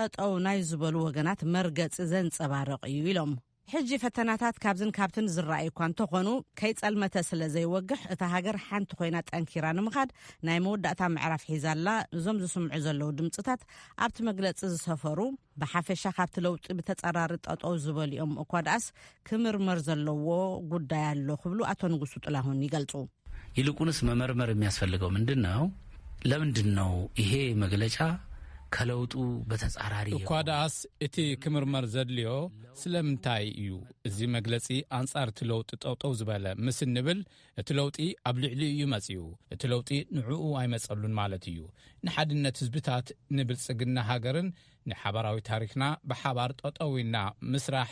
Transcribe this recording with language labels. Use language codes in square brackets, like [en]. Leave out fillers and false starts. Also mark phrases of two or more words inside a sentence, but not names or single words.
[ti] ናይ ዝበሉ ወገናት መርገጺ ዘንጸባርቕ እዩ ኢሎም ሕጂ ፈተናታት ካብዝን ካብትን ዝረኣዩ እኳ እንተኾኑ ከይጸልመተ ስለ ዘይወግሕ እታ ሃገር ሓንቲ ኮይና ጠንኪራ ንምኻድ ናይ መወዳእታ ምዕራፍ ሒዛላ እዞም ዝስምዑ ዘለዉ ድምፅታት ኣብቲ መግለፂ ዝሰፈሩ ብሓፈሻ ካብቲ ለውጢ ብተጸራሪ ጠጠው ዝበሊኦም እኳ ደኣስ ክምርመር ዘለዎ ጉዳይ ኣሎ ክብሉ አቶ ንጉሱ ጥላሁን ይገልጹ። [am] ይልቁንስ መመርመር የሚያስፈልገው ምንድነው? ለምንድነው ይሄ መግለጫ ከለውጡ በተጻራሪ [ti] እኳ ደኣስ እቲ ክምርመር ዘድልዮ ስለምንታይ እዩ? እዚ መግለጺ አንጻር እቲ ለውጢ ጠውጠው ዝበለ ምስ ንብል እቲ ለውጢ ኣብ ልዕሊ እዩ መጺኡ፣ እቲ ለውጢ ንዕኡ ኣይመጸሉን ማለት እዩ። ንሓድነት ህዝብታት ንብልጽግና ሃገርን ንሓበራዊ ታሪክና ብሓባር ጠጠዊና ምስራሕ